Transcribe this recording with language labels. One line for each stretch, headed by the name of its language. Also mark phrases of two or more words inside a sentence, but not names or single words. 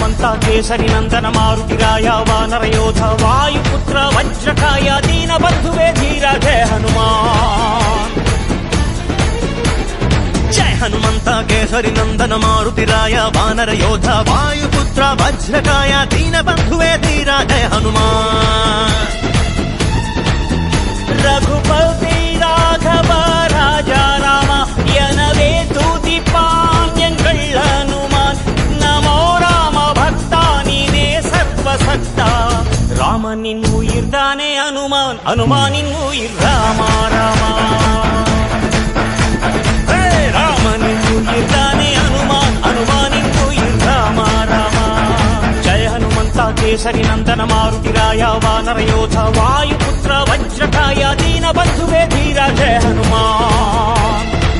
Telugu: కేసరి నందన మారుతిరాయ వానరయోధ వాయుపుత్ర వజ్రకాయ దీన బంధువే ధీర జయ హనుమాన్. జయ హనుమంత కేసరి నందన మారుతిరాయ వానరయోధ వాయుపుత్ర వజ్రకాయ దీన బంధువే ధీర జయ హనుమాన్.
Tamil: ரகுபதி ராகவ ராஜா ராம எனவே துதிப்பான் எங்கள் ஹனுமான். நமோ ராம பக்தா நீனே சர்வசக்தா. ராமனின் உயிர் தானே ஹனுமான், ஹனுமானின் உயிர் ராமா ராமா. ராமனின் உயிர் தானே ஹனுமான், ஹனுமானின் உயிர் ராமா ராமா.
Telugu: జయ హనుమంత కేసరి నందన మారుతిరాయ వానరయోధ వాయుపుత్ర వజ్రకాయ దీన బంధువే ధీర జయ హనుమాన్.